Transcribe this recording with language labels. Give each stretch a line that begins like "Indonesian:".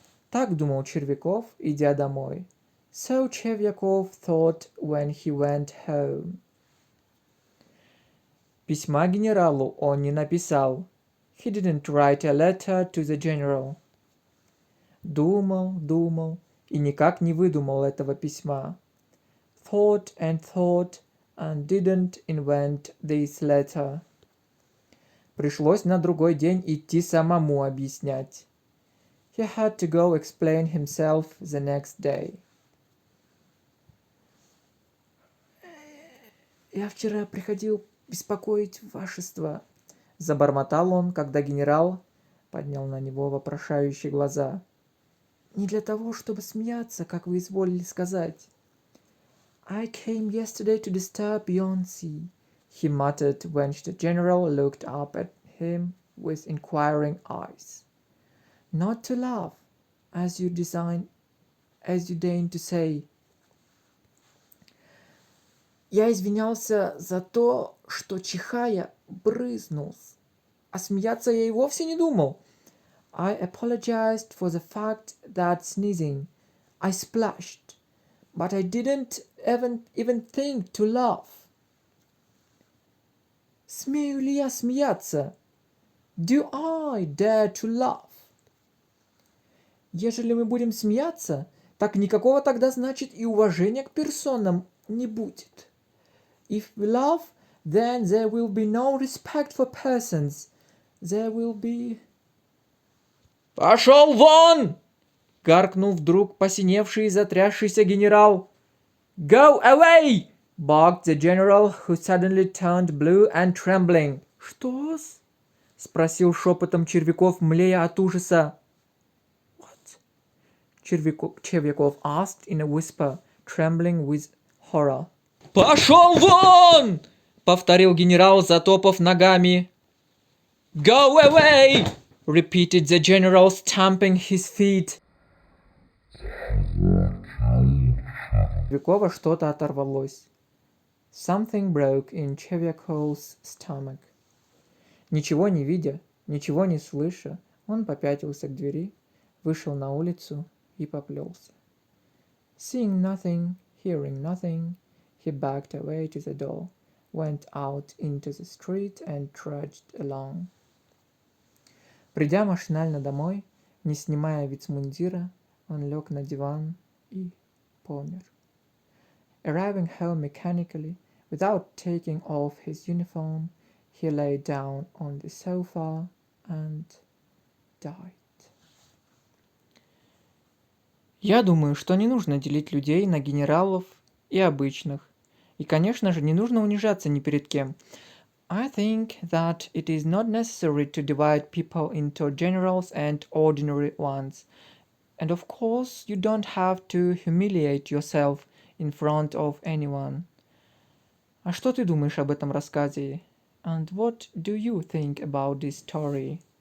Russian: Так думал Червяков, идя домой.
English: So Chevyakov thought when he went home.
Russian: Письма генералу он не написал.
English: He didn't write a letter to the general.
Russian: Думал и никак не выдумал этого письма.
English: Thought and didn't invent this letter.
Russian: Пришлось на другой день идти самому объяснять.
English: He had to go explain himself the next day.
Russian: Я вчера приходил беспокоить вашество, забормотал он, когда генерал поднял на него вопрошающие глаза. Не для того, чтобы смеяться, как вы изволили сказать.
English: I came yesterday to disturb Yonsi, he muttered when the general looked up at him with inquiring eyes. Not to laugh, as you deign to say.
Russian: Я извинялся за то, что, чихая, брызнул. А смеяться я и вовсе не думал.
English: I apologized for the fact that sneezing, I splashed, but I didn't even think to laugh.
Russian: Смею ли я смеяться?
English: Do I dare to laugh?
Russian: Ежели мы будем смеяться, так никакого тогда, значит, и уважения к персонам не будет.
English: If we laugh, then there will be no respect for persons. There will be...
Russian: «Пошел вон!» — гаркнул вдруг посиневший и затрясшийся генерал.
English: «Go away!» — barked the general, who suddenly turned blue and trembling.
Russian: «Что-с?» — спросил шепотом Червяков, млея от ужаса.
English: «What?» Червяков asked in a whisper, trembling with horror.
Russian: «Пошел вон!» — повторил генерал, затопав ногами.
English: «Go away!» — repeated the general, stamping his feet.
Russian: Червякова что-то оторвалось.
English: Something broke in Червяков's stomach.
Russian: Ничего не видя, ничего не слыша, он попятился к двери, вышел на улицу и поплелся.
English: Seeing nothing, hearing nothing, he backed away to the door, went out into the street and trudged along.
Russian: Придя машинально домой, не снимая вицмундира, он лег на диван и помер.
English: Arriving home mechanically, without taking off his uniform, he lay down on the sofa and died.
Russian: Я думаю, что не нужно делить людей на генералов и обычных. И, конечно же, не нужно унижаться ни перед кем.
English: I think that it is not necessary to divide people into generals and ordinary ones. And of course, you don't have to humiliate yourself in front of anyone.
Russian: А что ты думаешь об этом рассказе?
English: And what do you think about this story?